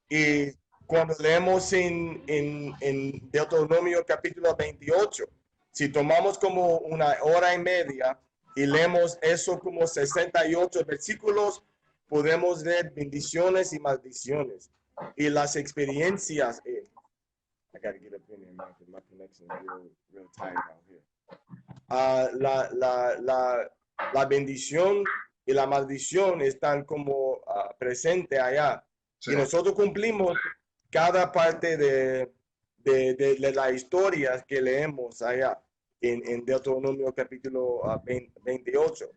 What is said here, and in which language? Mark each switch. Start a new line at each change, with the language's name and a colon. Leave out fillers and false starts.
Spanish: Y cuando leemos en Deuteronomio capítulo 28, si tomamos como una hora y media y leemos eso como 68 versículos, podemos ver bendiciones y maldiciones. Y las experiencias.
English: I gotta get up in there, man, because my connection is real tight out here.
Spanish: La bendición y la maldición están como presentes allá. Sí. Y nosotros cumplimos cada parte de la historia que leemos allá en Deuteronomio capítulo 28.